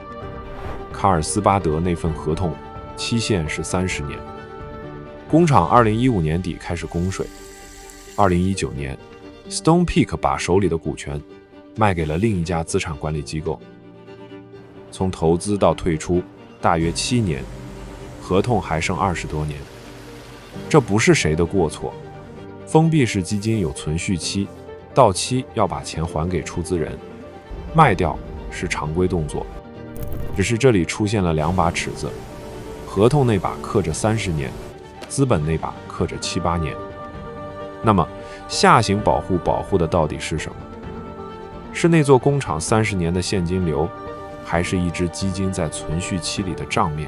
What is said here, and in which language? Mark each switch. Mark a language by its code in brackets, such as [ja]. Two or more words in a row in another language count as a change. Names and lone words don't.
[zh] 卡爾斯巴德那份合同期限是30年，工廠2015年底開始供水。2019年 ，Stonepeak 把手裡的股權賣給了另一家資產管理機構。從投資到退出大約7年，合同還剩20多年。這不是誰的過錯，封閉式基金有存續期，到期要把錢還給出資人，賣掉是常規動作。只是這裡出現了2把尺子，合同那把刻着30年，資本那把刻着7、8年。那麼下行保護的到底是什麼？是那座工廠30年的現金流，還是一支基金在存續期裡的賬面？